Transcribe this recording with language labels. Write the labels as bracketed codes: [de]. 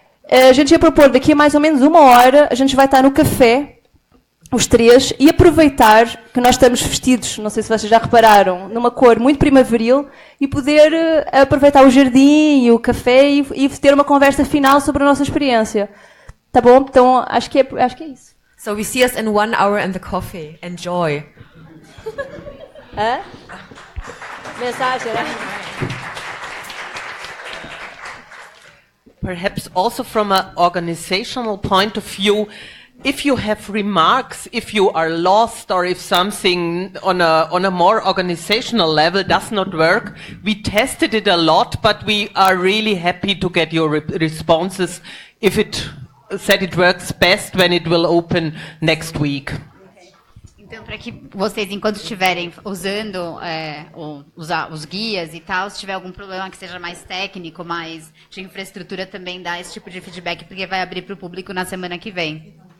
[pt] A gente ia propor daqui a mais ou menos 1 hora, a gente vai estar no café, os três, e aproveitar que nós estamos vestidos, não sei se vocês já repararam, numa cor muito primaveril, e poder aproveitar o jardim e o café e ter uma conversa final sobre a nossa experiência. Tá bom? Então, acho que é isso. [en] So we see us in 1 hour and the coffee. Enjoy. [pt] Hã? Mensagem, né? [en] Perhaps also from an organizational point of view, if you have remarks, if you are lost or if something on a more organizational level does not work, we tested it a lot, but we are really happy to get your responses if it works best when it will open next week. [pt] Então, para que vocês, enquanto estiverem usando os guias e tal, se tiver algum problema que seja mais técnico, mais de infraestrutura, também dá esse tipo de feedback, porque vai abrir para o público na semana que vem.